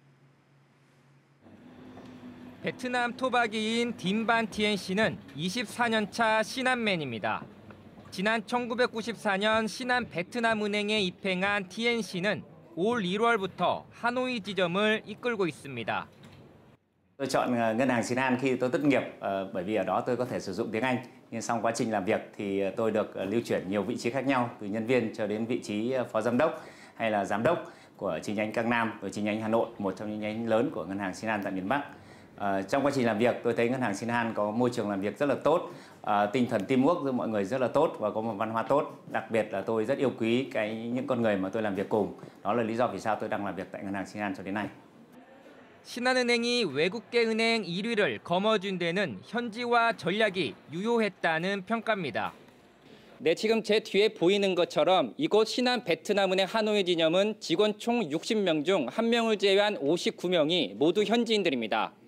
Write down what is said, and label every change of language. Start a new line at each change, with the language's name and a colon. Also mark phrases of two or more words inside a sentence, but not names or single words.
Korean: 베트남 토박이인 딘반 티엔 씨는 24년차 신한맨입니다. 지난 1994년 신한 베트남은행에 입행한 티엔 씨는 올 1월부터 하노이 지점을 이끌고 있습니다.
Vietnamese: Tôi chọn ngân hàng Xin Han khi tôi tốt nghiệp bởi vì ở đó tôi có thể sử dụng tiếng Anh. Nhưng sau quá trình làm việc thì tôi được lưu chuyển nhiều vị trí khác nhau, từ nhân viên cho đến vị trí phó giám đốc hay là giám đốc của chi nhánh Cang Nam, rồi chi nhánh Hà Nội, một trong những nhánh lớn của ngân hàng Xin Han tại miền Bắc. Trong quá trình làm việc, tôi thấy ngân hàng Xin Han có môi trường làm việc rất là tốt, tinh thần teamwork giữa mọi người rất là tốt và có một văn hóa tốt. Đặc biệt là tôi rất yêu quý những con người mà tôi làm việc cùng. Đó là lý do vì sao tôi đang làm việc tại ngân hàng Xin Han cho đến nay.
Korean: 신한은행이 외국계 은행 1위를 거머쥔 데는 현지화 전략이 유효했다는 평가입니다. 네, 지금 제 뒤에 보이는 것처럼 이곳 신한 베트남은행 하노이 지점은 직원 총 60명 중 1명을 제외한 59명이 모두 현지인들입니다.